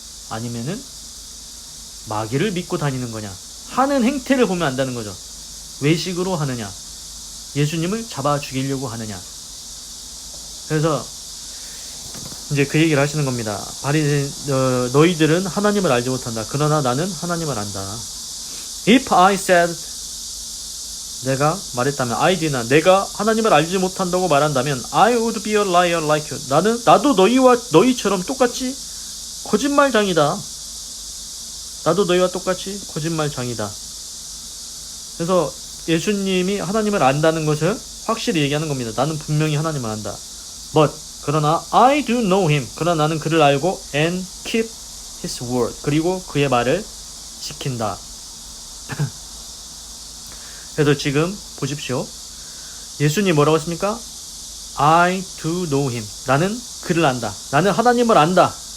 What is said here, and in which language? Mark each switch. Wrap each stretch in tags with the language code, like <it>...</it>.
<ko>아니면은 마귀를 믿고 다니는 거냐? 하는 행태를 보면 안다는 거죠. 외식으로 하느냐? 예수님을 잡아 죽이려고 하느냐? 그래서 이제 그 얘기를 하시는 겁니다. 너희들은 하나님을 알지 못한다. 그러나 나는 하나님을 안다.</ko> <en>If I said,</en> <ko>내가 말했다면,</ko> <en>I did나,</en> <ko>내가 하나님을 알지 못한다고 말한다면,</ko> <en>I would be a liar like you.</en> <ko>나도 너희처럼 똑같이 거짓말장이다. 나도 너희와 똑같이 거짓말장이다. 그래서 예수님이 하나님을 안다는 것을 확실히 얘기하는 겁니다. 나는 분명히 하나님을 안다.</ko> <en>But</en> <ko>그러나</ko> <en>I do know him.</en> <ko>그러나 나는 그를 알고</ko> <en>and keep his word.</en> <ko>그리고 그의 말을 지킨다. 그래서 지금 보십시오. 예수님 뭐라고 했습니까?</ko> <en>I do know him.</en> <ko>나는 그를 안다. 나는 하나님을 안다.</ko>